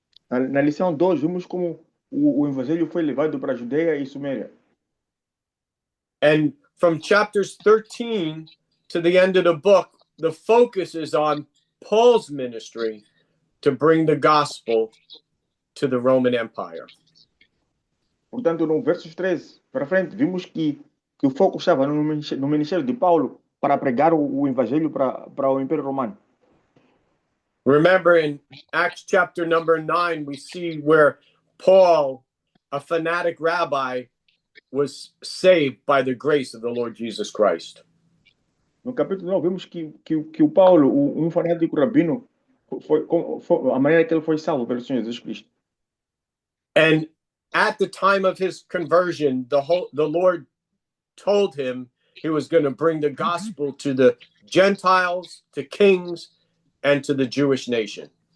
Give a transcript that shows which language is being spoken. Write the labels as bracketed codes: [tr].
[pt] Na lição 2, vimos como o evangelho foi levado para a Judeia e Suméria. [en] And from chapters 13 to the end of the book, the focus is on Paul's ministry to bring the gospel to the Roman Empire. [pt] Portanto, no versos 13 para frente, vimos que o foco estava no ministério de Paulo para pregar o evangelho para o Império Romano. [en] Remember in Acts chapter number 9, we see where Paul, a fanatic rabbi, was saved by the grace of the Lord Jesus Christ. [pt] No capítulo 9, vimos que o Paulo, um fanático rabino, a maneira que ele foi salvo pelo Senhor Jesus Cristo. [en] And at the time of his conversion, the Lord told him he was going to bring the gospel to the Gentiles, to kings, and to the Jewish nation.